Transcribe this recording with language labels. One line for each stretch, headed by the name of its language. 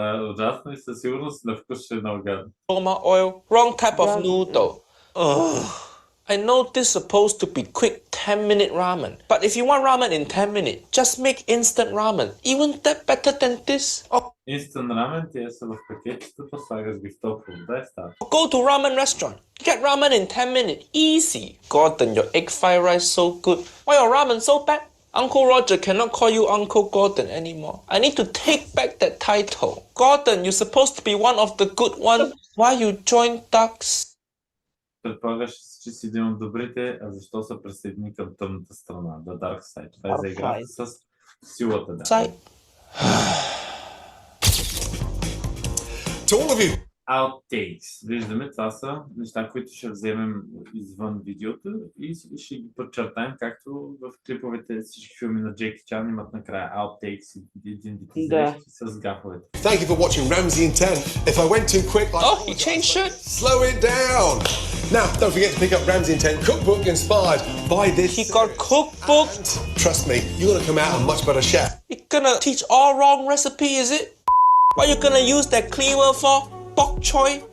Bulgarian: Ужасно и със сигурност на вкус ще е много гадно.
English: aroma oil. Wrong type of noodle. Ugh. I know this is supposed to be quick 10-minute ramen. But if you want ramen in 10 minutes, just make instant ramen. Even that better than this? Or
Bulgarian: Instant ramen, тия са в пакетчетата, слагаш ги в топла вода и става.
English: go to ramen restaurant. Get ramen in 10 minutes. Easy. Gordon, your egg fried rice so good. Why your ramen so bad? Uncle Roger cannot call you Uncle Gordon anymore. I need to take back that title. Gordon, you're supposed to be one of the good ones. Why you join Ducks?
Bulgarian: Предполагаш, че си един от добрите, а защо се присъедини към тъмната страна?
English: The Dark Side.
Bulgarian: Това е за играта с силата. Да.
English: To all of you. Outtakes.
Bulgarian: Виждаме, това са неща, които ще вземем извън видеото и ще ги подчертаем, както в клиповете всички филми на Джеки Чан имат накрая outtakes и един вид изрезки с гафовете.
English: Thank you for watching Ramsey in 10. If I went too quick, he changed shirt. Slow it down. Now, don't forget to pick up Ramsey in 10 cookbook inspired by this. He got cookbook. Trust me, you're gonna come out a much better chef. You're gonna teach all wrong recipe, is it? What you gonna use that cleaver for? Bok choy?